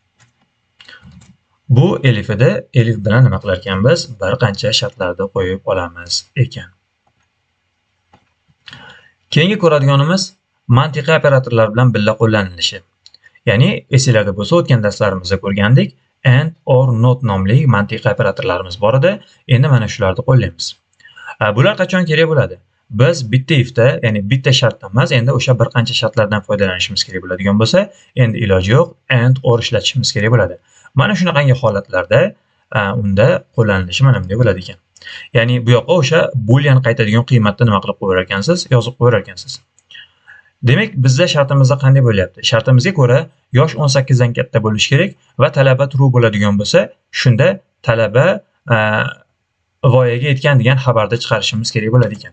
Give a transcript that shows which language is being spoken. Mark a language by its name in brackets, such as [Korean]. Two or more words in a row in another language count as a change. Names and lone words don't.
[Uzbek] Bu elifida elif bilan nima qilar ekanmiz? Bir qancha shartlarni qo'yib olamiz ekan. Keyingi ko'radiganimiz mantiqiy operatorlar bilan birga qo'llanilishi. Ya'ni esingizda bo'lsa, o'tgan darslarimizda ko'rgandik, [English] and, or, not [Uzbek] nomli mantiqiy operatorlarimiz bor edi. Endi mana shularni qo'llaymiz. Bular qachon kerak bo'ladi? Biz bitta ifda, ya'ni bitta shartdan emas, endi o'sha bir qancha shartlardan foydalanishimiz kerak bo'ladigan bo'lsa, endi iloji yo'q, [English] and, or [Uzbek] ishlatishimiz kerak bo'ladi. Mana shunaqangi holatlarda unda qo'llanilishi mana bunday bo'ladi ekan. Ya'ni bu yoqqa o'sha boolean qaytadigan qiymatni nima qilib qo'yar ekansiz? Yozib qo'yar ekansiz. Demak, bizda shartimizda qanday bo'lyapti? Shartimizga ko'ra yosh 18 dan katta bo'lishi kerak va talaba true bo'ladigan bo'lsa, shunda talaba voyaga yetgan degan xabarni chiqarishimiz kerak bo'ladi ekan.